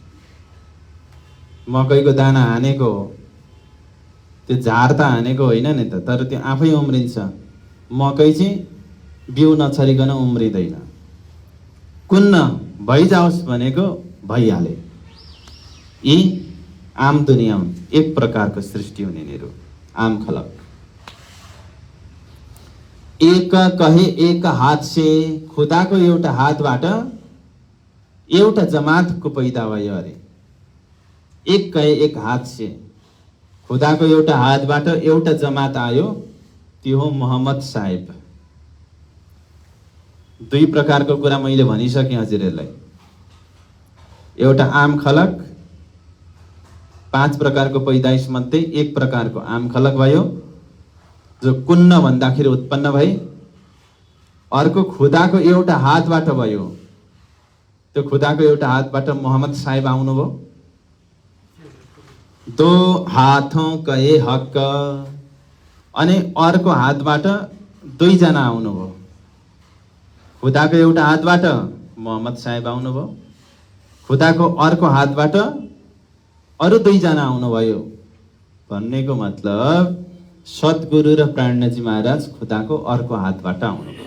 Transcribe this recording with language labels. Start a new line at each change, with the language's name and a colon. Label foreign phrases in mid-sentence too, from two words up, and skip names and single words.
Nepali: मकैको दाना हानेको हो, त्यो झार त हानेको होइन नि त, तर त्यो आफै उम्रिन्छ। मकै चाहिँ बिउ नछरिकन उम्रिँदैन। कुन्न भइजाओस् भनेको भइहाले। यी आम दुनिया हुन्, एक प्रकारको सृष्टि हुने निरो आम खलक।
Hindi: एक कहे एक हात से,
Nepali: खुदाको एउटा हातबाट एउटा जमातको पैदा भयो अरे।
Hindi: एक कहे एक हात से,
Nepali: खुदाको एउटा हातबाट एउटा जमात आयो, त्यो हो मोहम्मद साहेब। दुई प्रकारको कुरा मैले भनिसकेँ हजुरहरूलाई। एउटा आम खलक, 5 प्रकारको पैदाइश मध्ये एक प्रकारको आम खलक भयो, जो कुन्न भन्दाखेरि उत्पन्न भए। अर्को खुदाको एउटा हातबाट भयो, त्यो खुदाको एउटा हातबाट मोहम्मद साहेब आउनुभयो।
Hindi: दो हाथों कहे हक,
Nepali: अनि अर्को हातबाट दुईजना आउनुभयो। खुदाको एउटा हातबाट मोहम्मद साहेब आउनुभयो, खुदाको अर्को हातबाट अरू दुईजना आउनुभयो। भन्नेको मतलब सद्गुरु र प्राणजी महाराज खुदाको अर्को हातबाट आउनुभयो।